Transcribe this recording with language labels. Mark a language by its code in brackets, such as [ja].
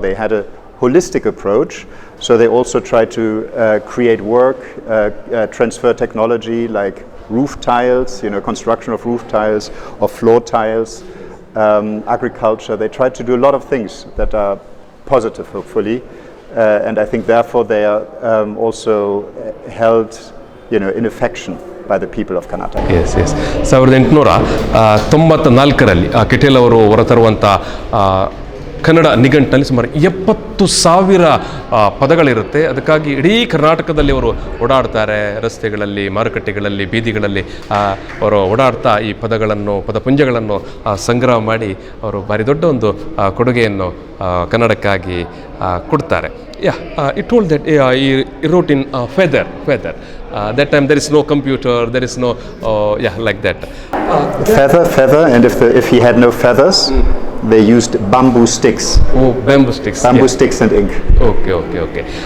[en] They had a holistic approach, so they also tried to create work, transfer technology like roof tiles, construction of roof tiles or floor tiles, agriculture. They tried to do a lot of things that are positive, hopefully, and I think therefore they are also held, in affection by the people of Karnataka. [kn] S 1894ರಲ್ಲಿ Kittel ಅವರು ಹೊರತರುವಂಥ ಕನ್ನಡ ನಿಘಂಟಿನಲ್ಲಿ ಸುಮಾರು 70,000 ಪದಗಳಿರುತ್ತೆ. ಅದಕ್ಕಾಗಿ ಇಡೀ ಕರ್ನಾಟಕದಲ್ಲಿ ಅವರು ಓಡಾಡ್ತಾರೆ, ರಸ್ತೆಗಳಲ್ಲಿ, ಮಾರುಕಟ್ಟೆಗಳಲ್ಲಿ, ಬೀದಿಗಳಲ್ಲಿ ಅವರು ಓಡಾಡ್ತಾ ಈ ಪದಪುಂಜಗಳನ್ನು ಸಂಗ್ರಹ ಮಾಡಿ ಅವರು ಭಾರಿ ದೊಡ್ಡ ಒಂದು ಕೊಡುಗೆಯನ್ನು ಕನ್ನಡಕ್ಕಾಗಿ ಕೊಡ್ತಾರೆ. [en] He told that he wrote in feather. That time there is no computer, there is no like that. Feather, and if he had no feathers, they used bamboo sticks. Oh, bamboo sticks. Sticks and ink. Okay.